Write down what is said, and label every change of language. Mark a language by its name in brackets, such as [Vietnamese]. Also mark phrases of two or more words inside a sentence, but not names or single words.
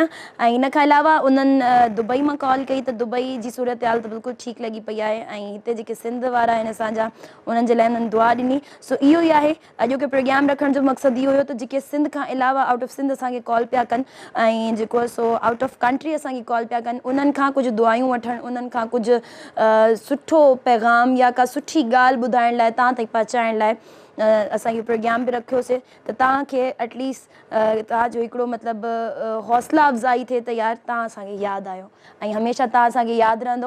[Sindhi] ऐं इन खां अलावा उन्हनि दुबई मां कॉल कई त दुबई जी सूरत हाल त बिल्कुलु ठीकु लॻी पई आहे। ऐं हिते जेके सिंध वारा आहिनि असांजा, उन्हनि जे लाइ उन्हनि दुआ ॾिनी। सो इहो ई आहे अॼोके प्रोग्राम रखण जो मक़सदु इहो हुयो त जेके सिंध खां अलावा [English] Out of Sindh [Sindhi] असांखे कॉल पिया कनि ऐं जेको आहे सो [English] out of country [Sindhi] असांखे कॉल पिया कनि, उन्हनि खां कुझु दुआयूं वठणु, उन्हनि खां कुझु सुठो पैगाम या का सुठी ॻाल्हि ॿुधाइण लाइ, तव्हां ताईं पहुचाइण लाइ असां इहो प्रोग्राम बि रखियोसीं त तव्हांखे एटलीस्ट तव्हांजो हिकिड़ो मतिलबु हौसला अफ़ज़ाई थिए त यार तव्हां असांखे यादि आहियो ऐं हमेशह तव्हां असांखे यादि रहंदो।